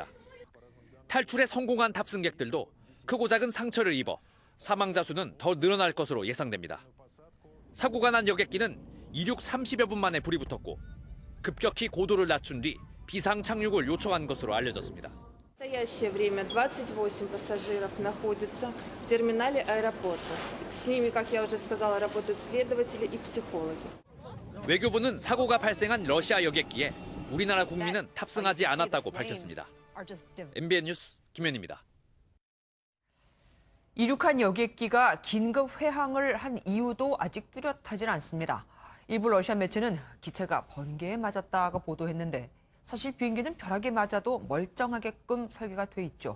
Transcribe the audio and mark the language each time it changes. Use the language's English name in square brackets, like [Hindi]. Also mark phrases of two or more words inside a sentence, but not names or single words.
[Korean] 탈출에 성공한 탑승객들도 크고 작은 상처를 입어 사망자 수는 더 늘어날 것으로 예상됩니다. 사고가 난 여객기는 이륙 30여 분 만에 불이 붙었고 급격히 고도를 낮춘 뒤 비상 착륙을 요청한 것으로 알려졌습니다. [Russian] В настоящее время 28 пассажиров находятся в терминале аэропорта. С ними, как я уже сказала, работают следователи и психологи. [Korean] 외교부는 사고가 발생한 러시아 여객기에 우리나라 국민은 탑승하지 않았다고 밝혔습니다. MBN 뉴스 김현입니다. 이륙한 여객기가 긴급 회항을 한 이유도 아직 뚜렷하진 않습니다. 일부 러시아 매체는 기체가 번개에 맞았다고 보도했는데 사실 비행기는 벼락에 맞아도 멀쩡하게끔 설계가 돼 있죠.